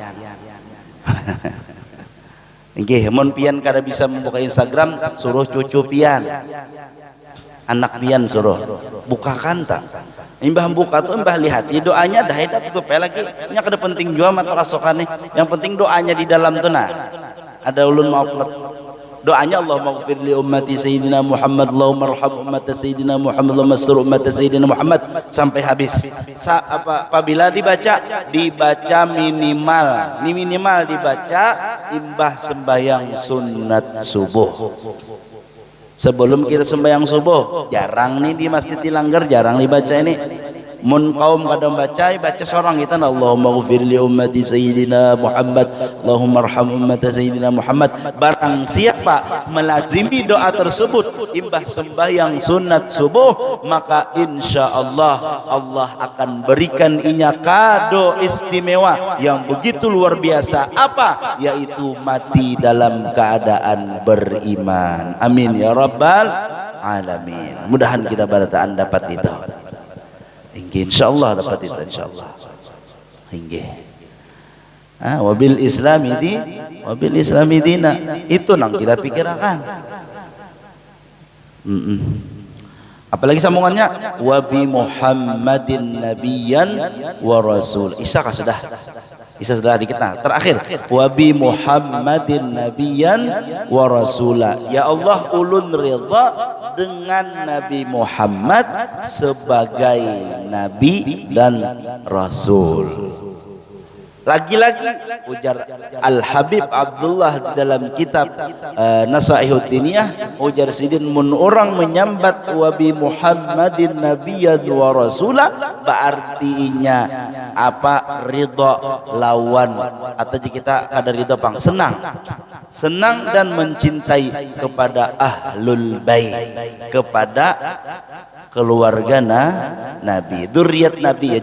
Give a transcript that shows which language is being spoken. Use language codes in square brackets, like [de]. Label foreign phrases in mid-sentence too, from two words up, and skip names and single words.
[bjn] Inggih, mun pian kada bisa membuka Instagram, suruh cucu pian, anak pian suruh bukakan tak. Imbah buka tuh imbah lihat doanya dah itu tuh lagi nya kada penting jua mata rasokane, yang penting doanya di dalam tuh nah. Ada ulun mau upload doanya, [ar] اللهم اغفر لأمة سيدنا محمد، اللهم ارحم أمة سيدنا محمد، اللهم استر أمة سيدنا محمد [bjn] sampai habis. Apabila dibaca minimal dibaca imbah sembahyang sunat subuh. Sebelum kita sembahyang subuh, jarang nih di Masjid Tilanggar, jarang dibaca ini. mun kaum kada baca seorang kita [ar] اللهم اغفر لأمة سيدنا محمد اللهم ارحم أمة سيدنا محمد. [bjn] Barang siapa melazimi doa tersebut imbah sembahyang sunat subuh, maka insyaallah Allah akan berikan inya kado istimewa yang begitu luar biasa. Apa? Yaitu mati dalam keadaan beriman. [ar] آمين يا رب العالمين. [bjn] Mudahan kita barataan dapat itu. Inggih insyaallah dapat itu insyaallah. [ar] Inggih. وبالإسلام دينا. [bjn] Itu nang kita pikirkan. Apalagi sambungannya [ar] وبمحمد نبيا ورسول. [bjn] Isa sudah dikit. Nah, terakhir [ar] وبمحمد نبيا ورسولا. يا الله, [bjn] ulun ridha dengan Nabi Muhammad sebagai nabi dan rasul. Lagi-lagi ujar Al-Habib Abdullah dalam kitab Nasaihud Diniyah, ujar sidin mun orang menyambat [ar] وبمحمد نبيا ورسولا, [bjn] berartinya apa? Ridha lawan, atau jika kita ada ridha pang senang dan mencintai kepada [ar] أهل البيت, [bjn] kepada keluarga Nabi, [ar] ذرية النبي.